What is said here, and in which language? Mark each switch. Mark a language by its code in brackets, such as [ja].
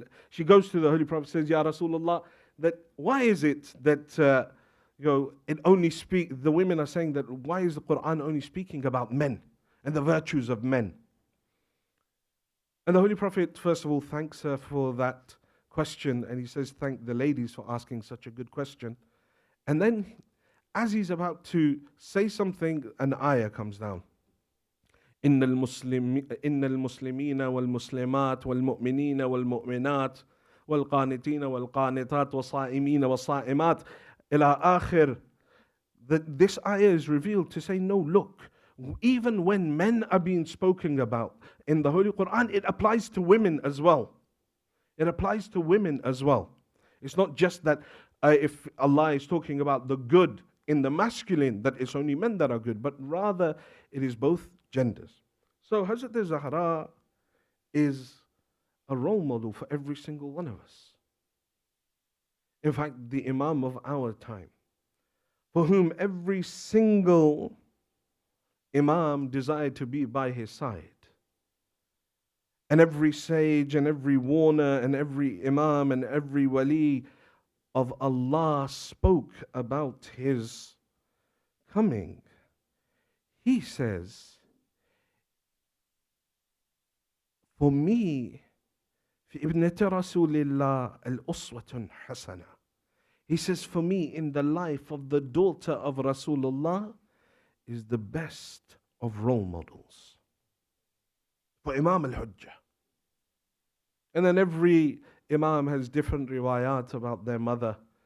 [en] She goes to the Holy Prophet, says, Ya Rasulullah, that why is it that it only the women are saying that why is the Quran only speaking about men and the virtues of men? And the Holy Prophet, first of all, thanks her for that question, and he says, thank the ladies for asking such a good question. And then, as he's about to say something, an ayah comes down. [ar] إن المسلمين والمسلمات والمؤمنين والمؤمنات والقانتين والقانتات والصائمين والصائمات إلى آخر. [en] This ayah is revealed to say, no, look, even when men are being spoken about in the Holy Quran, it applies to women as well. It applies to women as well. It's not just that if Allah is talking about the good in the masculine, that it's only men that are good, but rather it is both genders. So Hazrat Zahra is a role model for every single one of us. In fact, the Imam of our time, for whom every single Imam desired to be by his side, and every sage and every warner and every Imam and every Wali of Allah spoke about his coming. He says, for me, [ar] في ابنة رسول الله الأسوة حسنة. [en] He says, for me, in the life of the daughter of Rasulullah is the best of role models. For Imam al-Hujjah. And then every Imam has different riwayat about their mother.